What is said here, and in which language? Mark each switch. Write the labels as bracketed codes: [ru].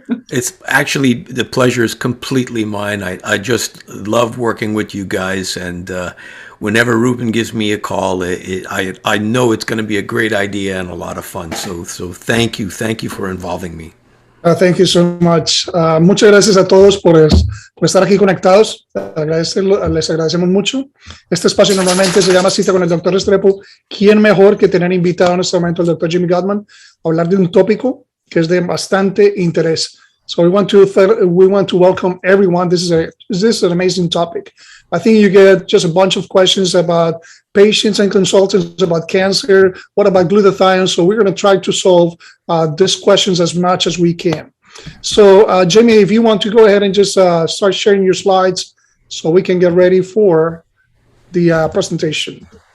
[en] It's actually, the pleasure is completely mine. I just love working with you guys, and whenever Ruben gives me a call, I know it's going to be a great idea and a lot of fun. So thank you for involving me. Thank you so much. [es] Muchas gracias a todos por estar aquí conectados. Les agradecemos mucho. Este espacio normalmente se llama Cita con el Dr. Restrepo. ¿Quién mejor que tener invitado en este momento al Dr. Jimmy Gutman a hablar de un tópico que es de bastante interés? [en] So we want to welcome everyone. This is an amazing topic. I think you get just a bunch of questions about patients and consultants about cancer. What about glutathione? So we're going to try to solve these questions as much as we can. So Jamie, if you want to go ahead and just start sharing your slides so we can get ready for the presentation.